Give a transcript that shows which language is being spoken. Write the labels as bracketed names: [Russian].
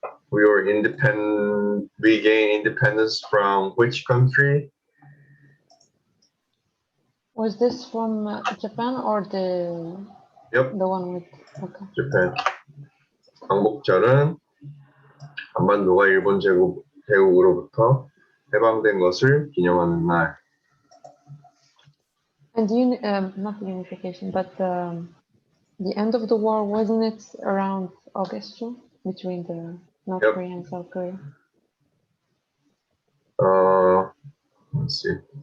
[English] We were independent. We gained independence from which country? Was this from Japan or the one with Japan. [Korean] 광복절은 한반도가 일본 제국으로부터 해방된 것을 기념하는 날. [English] And not the unification, but the end of the war, wasn't it around August too, between the North Yep. Korea and South Korea? Let's see.